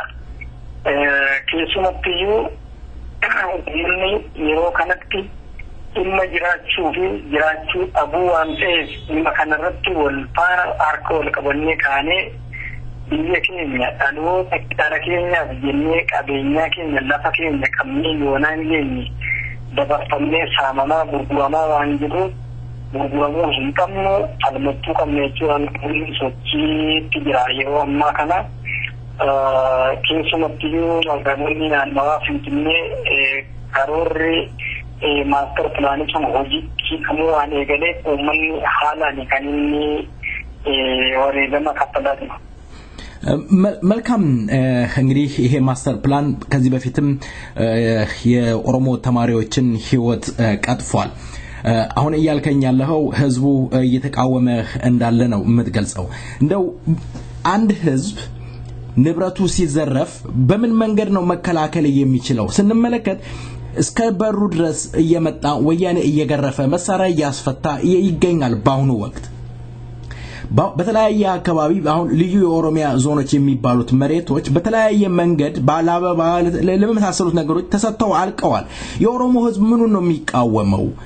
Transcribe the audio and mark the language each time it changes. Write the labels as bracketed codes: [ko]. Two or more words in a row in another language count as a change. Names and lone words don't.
[om] Keessumattiyyuu uummanni yeroo kanatti dhimma jiraachuu fi jiraachuu dhabuu waan ta'eef dhimma kanarratti wal faana harka wal qabannee kaanee biyya keenya dhaloota dhala keenyaaf jennee qabeenyaa keenya lafa keenya qabnee yoonaan geenye dabarfamnee saamamaa gurguramaa waan jiruuf gurguramuu hin qabnu falmachuu qabne jechuudhaan kun sochiitti jira yeroo ammaa kana. Keessumattiyyuu magaalonni naannawaa Finfinnee karoorri [en] maaster pilaanii [om] sun hojiitti kamuu waan eegaleef uummanni haalaan kan inni wareegama kaffalaa jiru. [am] መልካም እንግዲህ ይሄ [en] master plan [am] ከዚህ በፊትም የኦሮሞ ተማሪዎችን ህይወት ቀጥፏል አሁን እያልከኝ ያለው ህዝቡ እየተቃወመ እንዳለ ነው የምትገልጸው እንደው አንድ ህዝብ ንብረቱ ሲዘረፍ በምን መንገድ ነው መከላከል የሚችለው ስንመለከት እስከ በሩ ድረስ እየመጣ ወያኔ እየገረፈ መሳሪያ ያስፈታ ይገኛል ባሁኑ ወቅት በተለያየ አካባቢ አሁን ልዩ የኦሮሚያ ዞኖች የሚባሉት መሬቶች በተለያየ መንገድ ባላበባ ለመሳሰሉት ነገሮች ተሰጥተው አልቀዋል የኦሮሞ ህዝብ ምኑን ነው የሚቃወመው